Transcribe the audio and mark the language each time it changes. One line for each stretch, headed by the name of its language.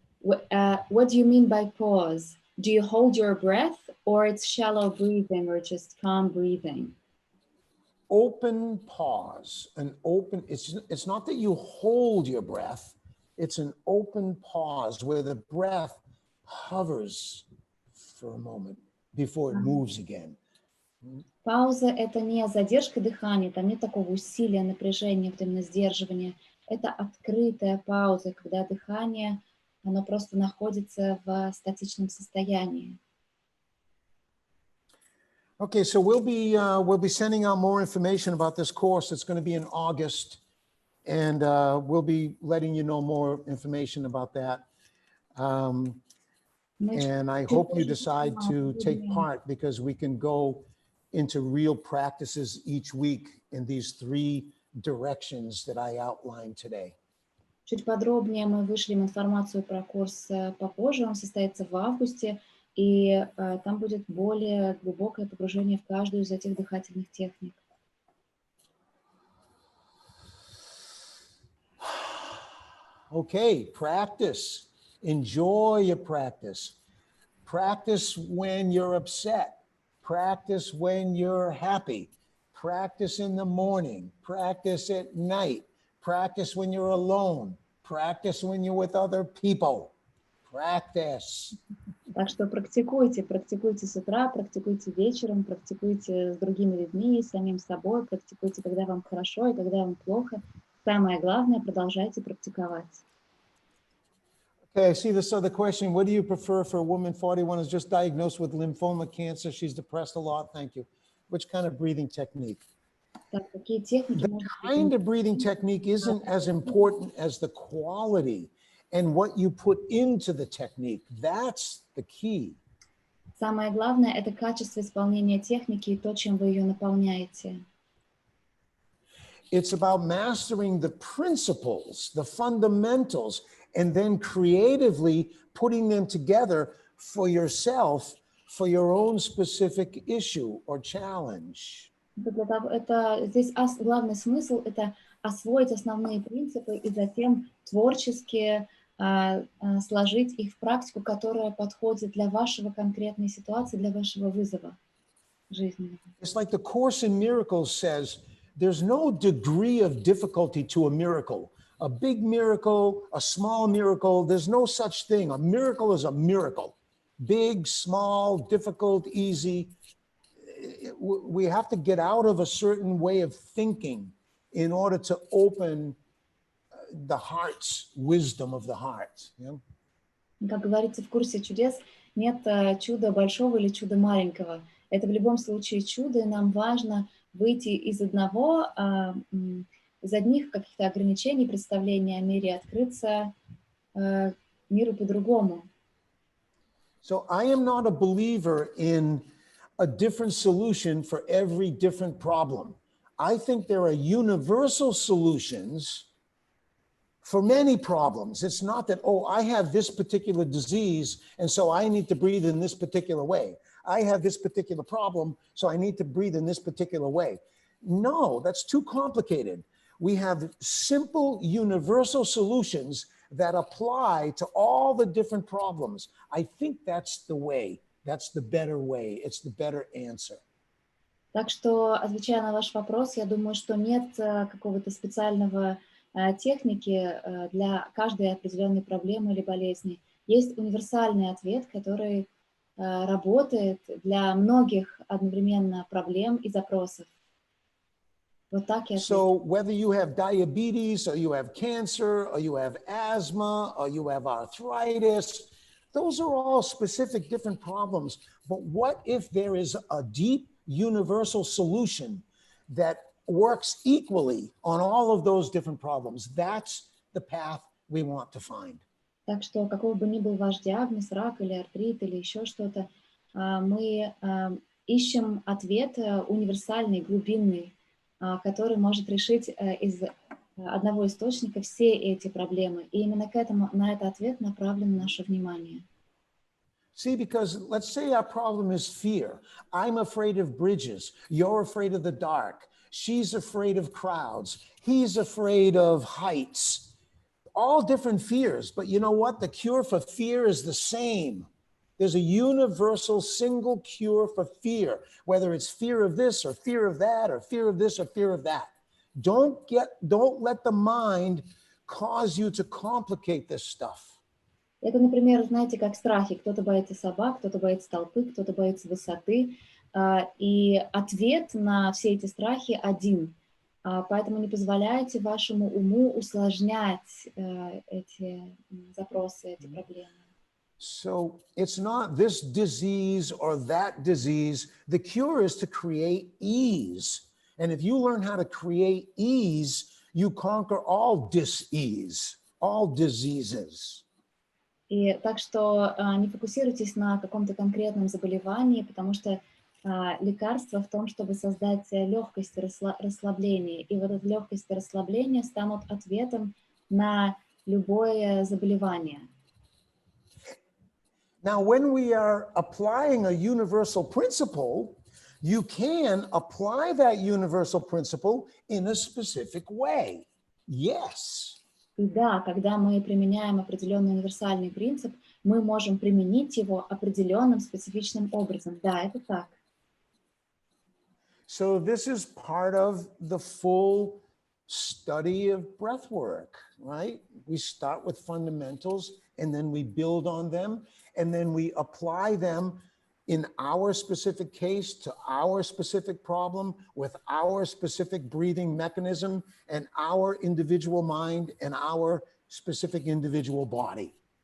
English: What do you mean by pause? Do you hold your breath, or it's shallow breathing, or just calm breathing? Open pause, an open, it's not that you hold your breath, it's an open pause where the breath hovers for a moment before it moves again.
Russian: Пауза — это не задержка дыхания, там нет такого усилия, напряжения, вот именно сдерживания. Это открытая пауза, когда дыхание, оно просто находится в статичном состоянии.
English: Okay, so we'll be sending out more information about this course. It's going to be in August, and we'll be letting you know more information about that. And I hope you decide to take part, because we can go into real practices each week in these 3 directions that I outlined today.
Russian: Чуть подробнее мы вышлем информацию про курс попозже. Он состоится в августе. И там будет более глубокое погружение в каждую из этих дыхательных техник.
English: Okay, practice. Enjoy your practice. Practice when you're upset. Practice when you're happy. Practice in the morning. Practice at night. Practice when you're alone. Practice when you're with other people. Practice.
Russian: Так что практикуйте с утра, практикуйте вечером, практикуйте с другими людьми, с самим собой, практикуйте, когда вам хорошо и когда вам плохо. Самое главное, продолжайте практиковать.
English: Okay, I see this other question. What do you prefer for a woman 41 who's just diagnosed with lymphoma cancer? She's depressed a lot. Thank you. Which kind of breathing technique?
Russian: Так, какие техники?
English: The kind of breathing technique isn't as important as the quality and what you put into the technique. That's the key.
Russian: Самое главное — это качество исполнения техники и то, чем вы ее наполняете.
English: It's about mastering the principles, the fundamentals, and then creatively putting them together for yourself, for your own specific issue or challenge.
Russian: Здесь главный смысл — это освоить основные принципы и затем творчески сложить их в практику, которая подходит для вашего конкретной ситуации, для вашего вызова жизненного.
English: It's like the Course in Miracles says, there's no degree of difficulty to a miracle. A big miracle, a small miracle, there's no such thing. A miracle is a miracle. Big, small, difficult, easy. We have to get out of a certain way of thinking in order to open the heart's wisdom of the heart. Yeah?
Russian: Как говорится в курсе чудес, нет чуда большого или чуда маленького. Это в любом случае чудо, и нам важно выйти из одних каких-то ограничений, представления о мире, открыться миру по-другому.
English: So I am not a believer in a different solution for every different problem. I think there are universal solutions for many problems. It's not that, oh, I have this particular disease, and so I need to breathe in this particular way. I have this particular problem, so I need to breathe in this particular way. No, that's too complicated. We have simple, universal solutions that apply to all the different problems. I think that's the way. That's the better way. It's the better answer.
Russian: Так что, отвечая на ваш вопрос, я думаю, что нет какого-то специального техники для каждой определенной проблемы или болезни. Есть универсальный ответ, который работает для многих одновременно проблем и запросов. Вот так я отвечу.
English: So whether you have diabetes or you have cancer or you have asthma or you have arthritis, those are all specific different problems. But what if there is a deep universal solution that works equally on all of those different problems? That's the path we want to find.
Russian: Так что каков бы ни был ваш диагноз, рак или артрит или еще что-то, мы ищем ответ универсальный, глубинный, который может решить из одного источника все эти проблемы. И именно на этот ответ направлено наше внимание.
English: See, because let's say our problem is fear. I'm afraid of bridges. You're afraid of the dark. She's afraid of crowds. He's afraid of heights. All different fears. But you know what? The cure for fear is the same. There's a universal single cure for fear, whether it's fear of this or fear of that or fear of this or fear of that. Don't let the mind cause you to complicate this stuff.
Russian: Это, например, знаете, как страхи. Кто-то боится собак, кто-то боится толпы, кто-то боится высоты. И ответ на все эти страхи один. Поэтому не позволяйте вашему уму усложнять эти запросы, эти проблемы.
English: So it's not this disease or that disease. The cure is to create ease. And if you learn how to create ease, you conquer all dis-ease, all diseases.
Russian: И так что не фокусируйтесь на каком-то конкретном заболевании, потому что лекарство в том, чтобы создать легкость и расслабление. И вот эта легкость и расслабление станут ответом на любое заболевание.
English: Now, when we are applying a universal principle, you can apply that universal principle in a specific way. Yes.
Russian: И да, когда мы применяем определенный универсальный принцип, мы можем применить его определенным специфичным образом. Да, это так.
English: So this is part of the full study of breath work, right? We start with fundamentals and then we build on them and then we apply them in our specific case to our specific problem with our specific breathing mechanism and our individual mind and our specific individual body.